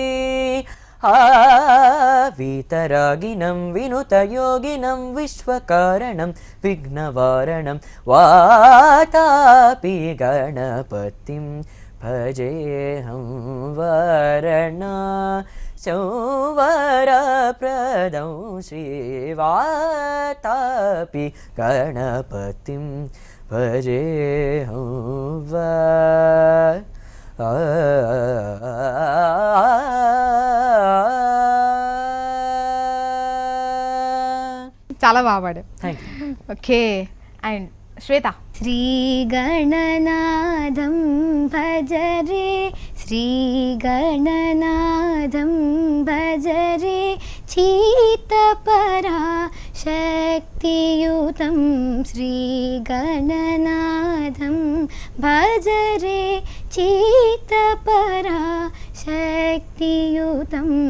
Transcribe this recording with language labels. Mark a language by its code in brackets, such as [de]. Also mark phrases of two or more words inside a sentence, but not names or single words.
[sa] वीतरागिनं विनुतयोगिनं विश्वकारणं विघ्नवारणं, वातापि गणपतिं भजेऽहं, वरणा संवरप्रदं श्रीवातापि गणपतिं भजेऽहं वा [te] చాలా బాగా పాడావు. [en] thank you. okay. and శ్వేత, [sa] श्रीगणनादं भज रे श्रीगणनादं भज रे चीतपराशक्तियुतं श्रीगणनादं भज रे चीतपराशक्तियुतं